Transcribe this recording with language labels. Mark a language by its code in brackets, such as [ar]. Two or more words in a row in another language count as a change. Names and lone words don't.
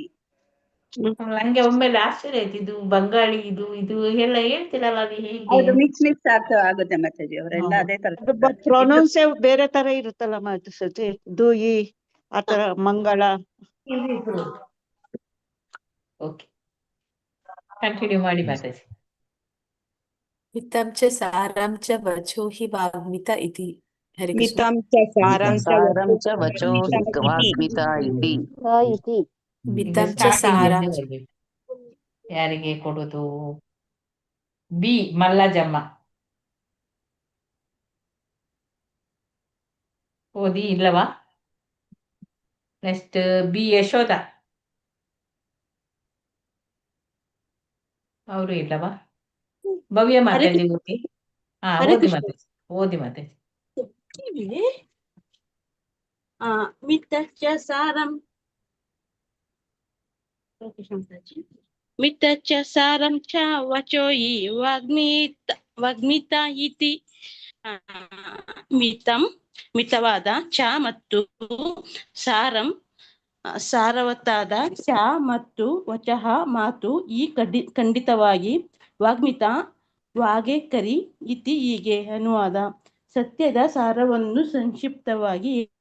[kn] ನಂಗೆ ಒಮ್ಮೆಲೆ ಆಶ್ಚರ್ಯ ಆಯ್ತು, ಇದು ಬಂಗಾಳಿ ಇದು ಎಲ್ಲ ಹೇಳ್ತಿರಲ್ಲ, ಅದು ಹೌದು, ಮಿಕ್ಸ್ ಆಗುತ್ತೆ ಮಾತಾಜಿ. ಅವರೆಲ್ಲ ಅದೇ ತರ ಪ್ರೊನೌನ್ಸ್ ಬೇರೆ ತರ ಇರುತ್ತಲ್ಲ ಮಾತಾಜಿ. [bn] দুই আতর মঙ্গল. [kn] ಓಕೆ, ಕಂಟಿನ್ಯೂ ಮಾಡಿ ಮಾತಾಜಿ. [sa] ಮಿತಂ ಚ ಸಾರಂ ಚ ವಚೋ ಹಿ ವಾಗ್ಮಿತ ಇತಿ. ಹರೇ ಕೃಷ್ಣ. ಮಿತಂ ಚ ಸಾರಂ ಚ ವಚೋ ಹಿ ವಾಗ್ಮಿತ ಇತಿ. ಮಿತಂ ಚ ಸಾರಂ. [kn] ಯಾರಿಗೆ ಕೊಡುದು? ಬಿ ಮಲ್ಲಜಮ್ಮ ಓದಿ ಇಲ್ಲವಾ? ನೆಕ್ಸ್ಟ್ ಬಿ ಯಶೋಧ, ಅವರು ಇಲ್ಲವಾ? ಭವ್ಯ ಮಾತಾಜಿ ಓದಿ. ಓದಿ ಮಾತಾಜಿ. [sa] ಮಿತಚ್ಚ ಸಾರಂ ಚ ವಚೋ ಹಿ ವಾಗ್ಮಿತ ಇತಿ. [kn] ಮಿತವಾದ ಚ ಮತ್ತು ಸಾರಂ ಸಾರವತ್ತಾದ ಚ ಮತ್ತು ವಚಃ ಮಾತು ಈ ಖಂಡಿತವಾಗಿ ವಾಗ್ಮಿತ ವಾಗೇಕರಿ ಇತಿ ಹೀಗೆ ಅನುವಾದ. ಸತ್ಯದ ಸಾರವನ್ನು ಸಂಕ್ಷಿಪ್ತವಾಗಿ